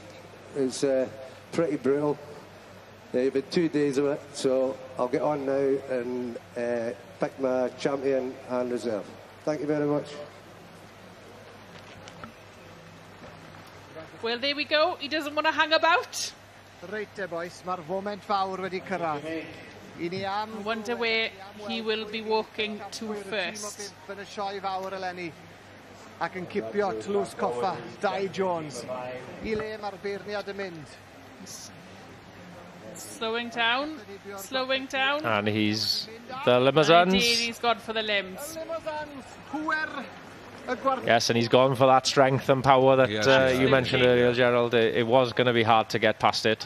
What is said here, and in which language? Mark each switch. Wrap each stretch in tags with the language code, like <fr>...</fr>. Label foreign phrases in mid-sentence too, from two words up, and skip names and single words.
<en>It's pretty brutal. You've had 2 days of it, so I'll get on now and pick my champion and reserve. Thank you very much. Well, there we go. He doesn't want to hang about.</en> <cy>Reit boys, mae'r foment fawr wedi cyrraedd.</cy> <en>I wonder where he will be walking to first.</en> <cy>Yn y sioe fawr eleni. Ac yn cipio tlws coffa, Dydd Jones. I le mae'r beirniad yn mynd.</cy> <en>Slowing down, slowing down. And he's the Limousin's. Indeed, he's gone for the limbs. Yes, and he's gone for that strength and power that you mentioned earlier, Gerald. It was going to be hard to get past it.</en>